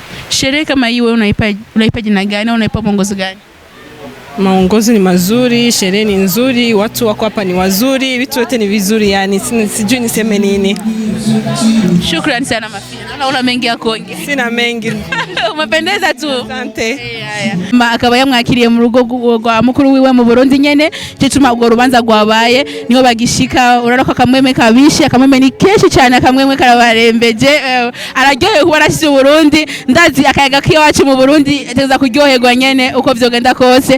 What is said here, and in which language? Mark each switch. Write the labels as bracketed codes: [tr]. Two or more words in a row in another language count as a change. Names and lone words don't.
[sw] Sherehe kama hii wewe unaipa jina gani au unaipa mwongozo gani? Maongozo ni mazuri, sherehe ni nzuri, watu wako hapa ni wazuri, vitu vyote ni vizuri, yani sijui niseme nini. Shukrani sana Mafia. Naona una mengi ya kuongea. Sina mengi. Umependeza tu. Asante. [rn] Akaba yamwakiriye mu rugo rwa mukuru wiwe mu Burundi nyene, cituma ubwo rubanza rwabaye niho bagishika. Urarako akamweme kabishe, akamweme ni kenshi cyane, akamweme karabarembeje. Araryohewe kuba arashyize Burundi, ndazi akayaga kiwacu mu Burundi ateza kuryoherwa nyene uko vyogenda kose.